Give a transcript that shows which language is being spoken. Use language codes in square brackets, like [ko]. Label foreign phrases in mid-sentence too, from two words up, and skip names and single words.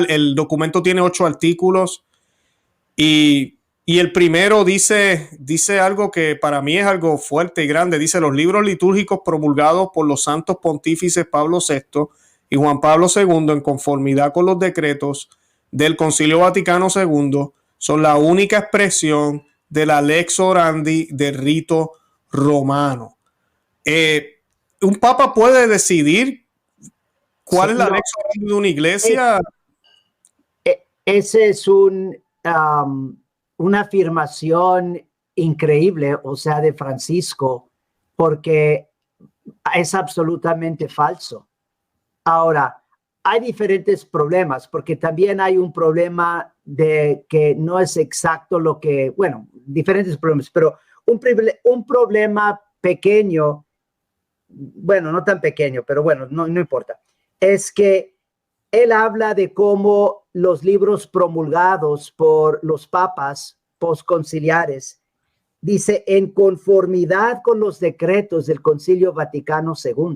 [es] El documento tiene 8 artículos y el primero dice algo que para mí es algo fuerte y grande. Dice: los libros litúrgicos promulgados por los santos pontífices Pablo VI y Juan Pablo II en conformidad con los decretos del Concilio Vaticano II son la única expresión de la [la] lex orandi [es] del rito romano. ¿Un papa puede decidir cuál es la [la] lex orandi [es] de una iglesia? Ese es una afirmación increíble, o sea, de Francisco, porque es absolutamente falso. Ahora, hay diferentes problemas, porque también hay un problema de que no es exacto lo que, bueno, diferentes problemas, pero un problema pequeño, bueno, no tan pequeño, pero bueno, no importa, es que él habla de cómo los libros promulgados por los papas postconciliares, dice, en conformidad con los decretos del Concilio Vaticano II.